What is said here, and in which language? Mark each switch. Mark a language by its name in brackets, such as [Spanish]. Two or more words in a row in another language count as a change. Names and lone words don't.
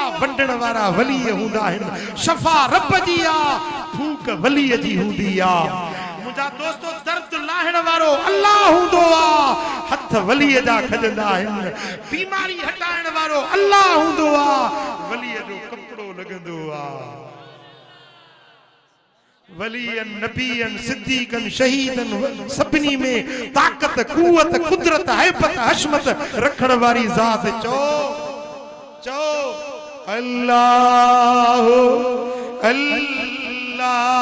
[Sindhi] वंडण वारा वली हुंदा आहिनि, शफा रब जी आ, फूक वली जी हुंदी आ। मुंहिंजा दोस्तो दर्द लाहिण वारो अल्लाह हुंदो आ, हथ वली जा खजंदा आहिनि। बीमारी हटाइण वारो अल्लाह हुंदो आ, वली जो कपड़ो लगंदो आ। वलीयन नबीयन सिद्दीकन शहीदन सभिनी में ताकत कुवत कुदरत हैबत हशमत रखण वारी ज़ात चो चो अल्लाह अल्लाह।